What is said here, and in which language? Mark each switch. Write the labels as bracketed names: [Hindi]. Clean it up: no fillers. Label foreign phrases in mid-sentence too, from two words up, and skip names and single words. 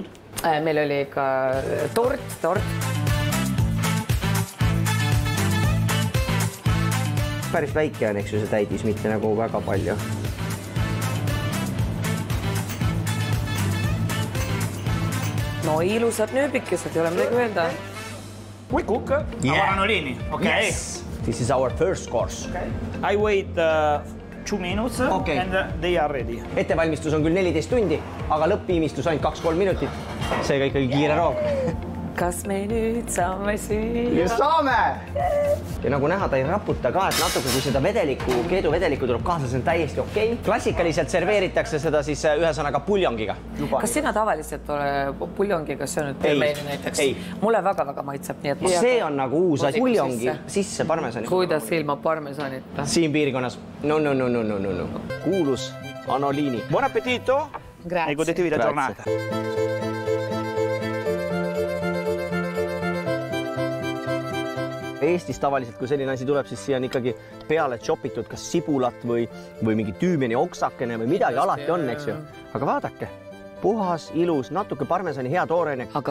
[Estonian] Meil oli ka tort. Päris väike on, eks ju, see täidis, mitte nagu väga palju. No ilusad nööbikesed, ei ole midagi öelda. [English] We cook our anolini, okay? Yes. This is our first course. Okay. I wait 2 minutes and they are ready. [Estonian] Ettevalmistus on küll 14 tundi, aga lõppviimistus ainult 2-3 minutit. Seega ikkagi kiire roog. Kas me nüüd saame süüa? Just saame! Ja nagu näha, ta ei raputa ka, et natuke kui seda keeduvedelikku tuleb kaasa, see on täiesti okei. Klassikaliselt serveeritakse seda siis ühesõnaga puljongiga. Kas sina tavaliselt ole puljongiga söönud pelmeeni näiteks? Mulle väga-väga maitseb. See on nagu uus asi. Puljongi sisse parmesani. Kuidas ilma parmesanita? Siin piirkonnas. No. Kuulus Anolini. [Italian] Buon appetito e godetevi la giornata. [Estonian] Eestis tavaliselt, kui selline asi tuleb, siis siia on ikkagi peale chopitud kas sibulat või mingi tüümeni oksakene või midagi alati on, eks ju. Aga vaadake, puhas, ilus, natuke parmesani, hea tooreine.